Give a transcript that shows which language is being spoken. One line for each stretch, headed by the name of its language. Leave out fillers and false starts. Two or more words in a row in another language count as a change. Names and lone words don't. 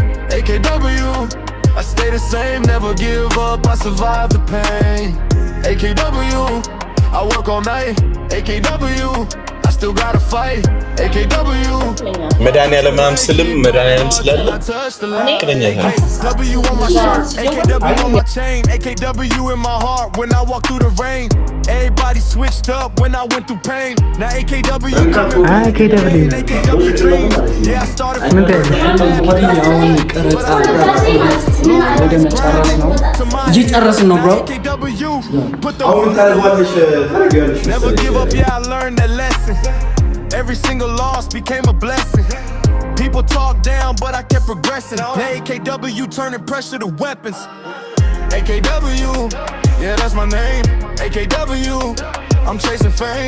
English: AKW, I stay the same, never give up, I survive the pain. AKW, I work all night. AKW, I still gotta fight. AKW,
Amharic: መድኃኒዓለም ስልም መድኃኒዓለም ስላለ ቅለኛ
English: AKW on my shirt, AKW on my chain, AKW in my heart when I walk through the rain. Everybody switched up when I went through pain. Now AKW coming back, AKW dreams. Yeah, I started from
Amharic: እየጨረስን ነው ብሮ።
English: AKW, put the
Amharic: አሁን ታደርጓለሽ ታደርጊያለሽ
English: never give up, yeah, I learned that lesson. Every single loss became a blessing. People talk down, but I kept progressing. Now AKW turning pressure to weapons. AKW, yeah, that's my name. AKW, I'm chasing fame.